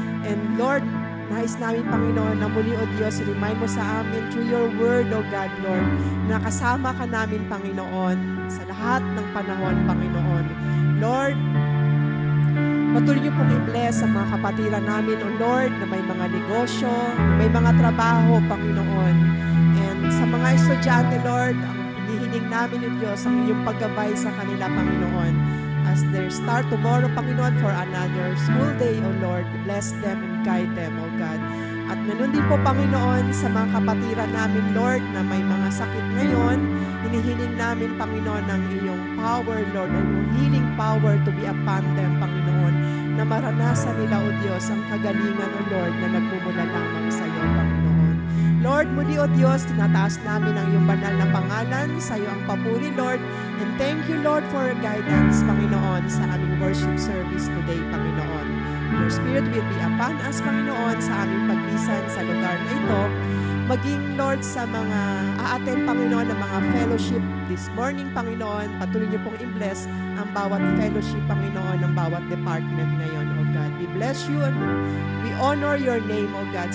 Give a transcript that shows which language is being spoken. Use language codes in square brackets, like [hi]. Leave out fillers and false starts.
[tl] And Lord, nais namin, Panginoon, na muli, O Diyos, remind mo sa amin through your word, O God, Lord, na kasama ka namin, Panginoon, sa lahat ng panahon, Panginoon. Lord, patuloy niyo pong i-bless ang mga kapatiran namin, O Lord, na may mga negosyo, na may mga trabaho, Panginoon. And sa mga estudyante, Lord, ang hinihiling namin, O Diyos, ang iyong paggabay sa kanila, Panginoon. [en] As they start tomorrow, Panginoon, for another school day, O Lord, bless them and guide them, O God. [tl] At ganun din po, Panginoon, sa mga kapatiran namin, Lord, na may mga sakit ngayon, hinihiling namin, Panginoon, ang iyong power, Lord, or yung healing power to be upon them, Panginoon, na maranasan nila, O Diyos, ang kagalingan, O Lord, na nagmumula lamang sa iyo, Panginoon. Lord, muli, O Diyos, tinataas namin ang iyong banal na pangalan, sa iyo ang papuri, Lord, and thank you, Lord, for your guidance, Panginoon, sa aming worship service today, Panginoon. [en] Your Spirit will be upon us, [tl] Panginoon, sa aming paglisan sa lugar na ito. maging Lord sa mga aaten, Panginoon, ng mga fellowship this morning, Panginoon. Patuloy niyo pong i-bless ang bawat fellowship, Panginoon, ng bawat department ngayon, O God. [en] We bless you and we honor your name, O God.